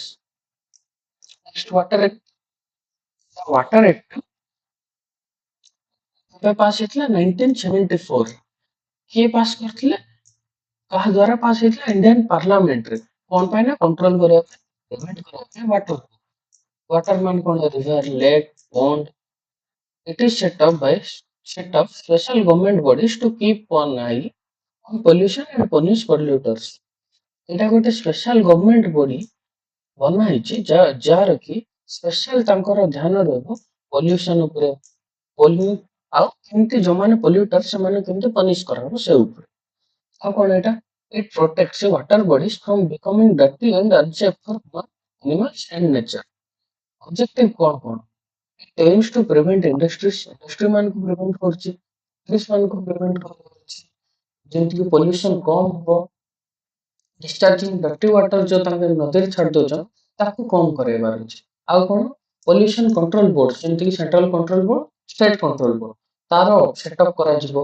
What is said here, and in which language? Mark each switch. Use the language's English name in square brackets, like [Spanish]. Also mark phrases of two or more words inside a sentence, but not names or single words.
[English] next Water Act [Odia] କେବେ ପାସ୍ ହେଇଥିଲା? 1974। କିଏ ପାସ୍ କରିଥିଲେ? କାହା ଦ୍ୱାରା ପାସ୍ ହେଇଥିଲା? ଇଣ୍ଡିଆନ ପାର୍ଲାମେଣ୍ଟରେ। କଣ ପାଇଁ ନା କଣ୍ଟ୍ରୋଲ କରିବା ପାଇଁ, ପ୍ରିଭେଣ୍ଟ କରିବା ପାଇଁ ୱାଟର। [English] ୱାଟର [Odia] ମାନେ କଣ? [English] river, lake, pond. It is set up special government bodies to keep an eye on pollution and punish polluters. [Odia] ଏଇଟା ଗୋଟେ [English] special government body [Odia] ବନା ହେଇଛି ଯାହାର କି ସ୍ପେଶାଲ ତାଙ୍କର ଧ୍ୟାନ ରହିବ ପଲ୍ୟୁସନ ଉପରେ, ପଲ୍ୟୁ ଆଉ କେମିତି ଯୋଉମାନେ ପଲ୍ୟୁଟର ସେମାନଙ୍କୁ କେମିତି ପନିଶ କରାହବ ସେ ଉପରେ। ଆଉ କଣ ଏଇଟା? [English] It protects water bodies from becoming dirty and unsafe for animals and nature. [Odia] ଅବଜେକ୍ଟିଭ କଣ କଣ? [English] aims to prevent industries, industry [Odia] ମାନଙ୍କୁ ପ୍ରିଭେଣ୍ଟ କରୁଛି, industries ମାନଙ୍କୁ ପ୍ରିଭେଣ୍ଟ କରୁଛି, ଯେମିତି କି ପଲ୍ୟୁସନ କମ ହବ, [English] discharging dirty water [Odia] ଯୋଉ ତାଙ୍କ ନଦୀରେ ଛାଡି ଦଉଛନ୍ତି ତାକୁ କମ କରାଇବାର ଅଛି। ଆଉ କଣ? [English] pollution control board, [Odia] ଯେମିତି କି [English] central control board, state control board, [Odia] ତାର ସେଟଅପ କରାଯିବ।